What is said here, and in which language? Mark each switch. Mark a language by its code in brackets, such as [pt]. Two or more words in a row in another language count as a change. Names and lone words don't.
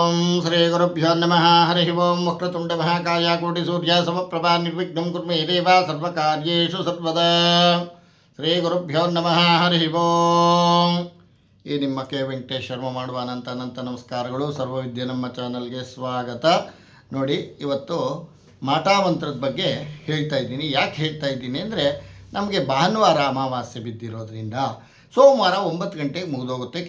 [sa] श्रीगुरुभ्यो नमः। हरिः ओं। वक्रतुण्डमहाकाय कोटिसूर्यसमप्रभा निर्विघ्नं कुरु मे देव सर्वकार्येषु सर्वदा। ಶ್ರೀಗುರುಭ್ಯೋ ನಮಃ. ಹರಿ ಓಂ. [kn] ಈ ನಿಮ್ಮ ಕೆ ವೆಂಕಟೇಶ್ ಶರ್ಮ ಮಾಡುವ ಅನಂತ ನಮಸ್ಕಾರಗಳು. ಸರ್ವವಿದ್ಯೆ ನಮ್ಮ ಚಾನಲ್ಗೆ ಸ್ವಾಗತ. ನೋಡಿ, ಇವತ್ತು ಮಾಟಾಮಂತ್ರದ ಬಗ್ಗೆ ಹೇಳ್ತಾ ಇದ್ದೀನಿ. ಯಾಕೆ ಹೇಳ್ತಾ ಇದ್ದೀನಿ ಅಂದರೆ, ನಮಗೆ ಭಾನುವಾರ ಅಮಾವಾಸ್ಯೆ ಬಿದ್ದಿರೋದ್ರಿಂದ ಸೋಮವಾರ 9 ಗಂಟೆಗೆ ಮುಗಿದೋಗುತ್ತೆ.